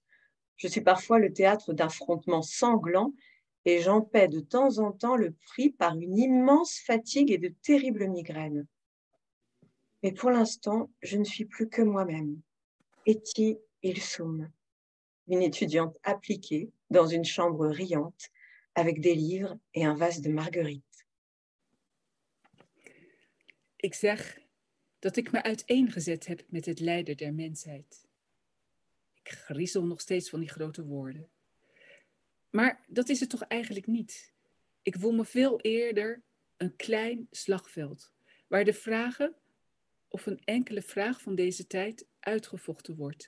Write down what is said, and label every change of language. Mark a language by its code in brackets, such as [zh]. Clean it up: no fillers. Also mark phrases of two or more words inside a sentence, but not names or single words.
[fr] Je suis parfois le théâtre d'affrontements sanglants et j'en paie de temps en temps le prix par une immense fatigue et de terribles migraines. Mais pour l'instant, je ne suis plus que moi-même. Eti Ilsum, une étudiante appliquée dans une chambre riante avec des livres et un vase de marguerites. [nl] Ik zeg dat ik me uiteengezet heb met het lijden der mensheid. Ik griezel nog steeds van die grote woorden. Maar dat is het toch eigenlijk niet. Ik voel me veel eerder een klein slagveld, waar de vragen of een enkele vraag van deze tijd uitgevochten wordt.